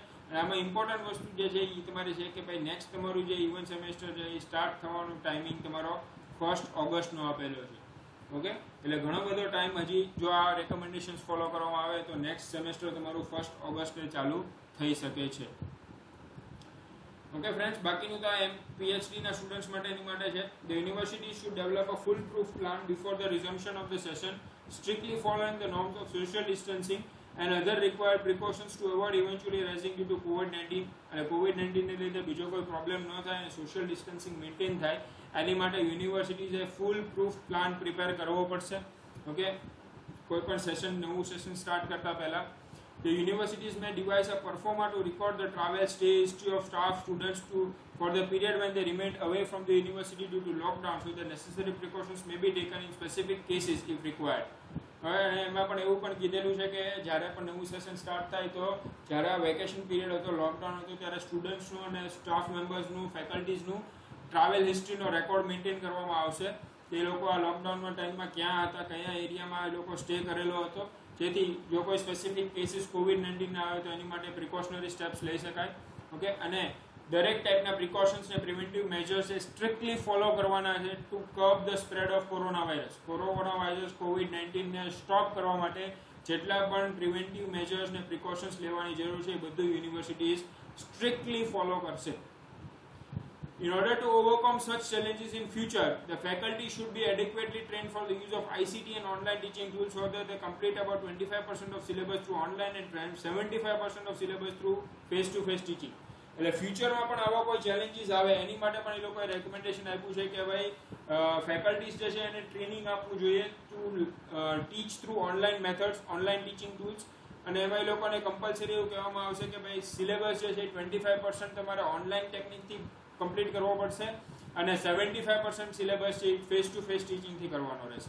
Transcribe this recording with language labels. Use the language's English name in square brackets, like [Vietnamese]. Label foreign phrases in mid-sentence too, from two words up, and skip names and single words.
[Gujarati] અને આમાં ઇમ્પોર્ટન્ટ વસ્તુ જે છે એ તમારી છે કે ભાઈ નેક્સ્ટ તમારું જે [English] even semester [Gujarati] છે એ સ્ટાર્ટ થવાનું ટાઈમિંગ તમારો 1 ઓગસ્ટનો આપેલો છે. ઓકે, એટલે ઘણો બધો ટાઈમ હજી જો આ [English] recommendations follow [Gujarati] કરવામાં આવે તો [English] next semester [Gujarati] તમારું 1 ઓગસ્ટે ચાલુ થઈ શકે છે. [English] okay friends, [Gujarati] બાકીનું તો એમ PhD ના સ્ટુડન્ટ્સ માટેની માટે છે. [English] The university should develop a foolproof plan before the resumption of the session, strictly following the norms of social distancing and other required precautions to avoid eventually rising due to COVID-19. [Gujarati] અને COVID-19 ને લીધે બીજો કોઈ પ્રોબ્લેમ ન થાય અને [English] social distancing maintain [Gujarati] થાય એની માટે યુનિવર્સિટીઝે [English] fool proof plan prepare [Gujarati] કરવો પડશે. ઓકે, કોઈ પણ સેશન નવું સેશન સ્ટાર્ટ કરતા પહેલા [English] the universities may devise a performer to record the travel, stay, history of staff, students for the period when they remained away from the university due to lockdown, so the necessary precautions may be taken in specific cases if required. [Gujarati] હવે એમાં પણ એવું પણ કીધેલું છે કે જ્યારે પણ નવું [English] session start [Gujarati] થાય તો જ્યારે આ [English] vacation period [Gujarati] હતો, લોકડાઉન હતું, ત્યારે સ્ટુડન્ટ્સનું અને [English] staff members, [Gujarati] ફેકલ્ટીઝનું [English] travel history record maintain [Gujarati] કરવામાં આવશે. તે લોકો આ લોકડાઉનના ટાઈમમાં ક્યાં હતા, કયા એરિયામાં એ લોકો સ્ટે કરેલો હતો, જેથી જો કોઈ [English] specific cases [Gujarati] COVID-19 ના આવે તો એની માટે [English] precautionary steps [Gujarati] લઈ શકાય. ઓકે, અને દરેક ટાઈપના પ્રિકોશન્સ ને [English] preventive measures [Gujarati] એ [English] strictly follow [Gujarati] કરવાના છે [English] to curb the spread of corona virus. [Gujarati] કોરોના વાયરસ COVID-19 ને સ્ટોપ કરવા માટે જેટલા પણ [English] preventive measures [Gujarati] ને પ્રિકોશન્સ લેવાની જરૂર છે એ બધું યુનિવર્સિટીઝ [English] strictly follow [Gujarati] કરશે. [English] In order to overcome such challenges in future, the faculty should be adequately trained for the use of ICT and online teaching tools so that they complete about 25% of syllabus through online and 75% of syllabus through face-to-face teaching. [Gujarati] એટલે ફ્યુચરમાં પણ આવા કોઈ ચેલેન્જીસ આવે એની માટે પણ એ લોકોએ રેકમેન્ડેશન આપ્યું છે કે ભાઈ ફેકલ્ટીઝ જે છે એને ટ્રેનિંગ આપવું જોઈએ [English] to teach through online methods, online teaching tools. [Gujarati] અને એમાં એ લોકોને કમ્પલસરી એવું કહેવામાં આવશે કે ભાઈ સિલેબસ જે છે 25% તમારે [English] online technique [Gujarati] કમ્પ્લીટ કરવો પડશે અને 75% સિલેબસ છે [English] face to face teaching [Gujarati] કરવાનો રહેશે.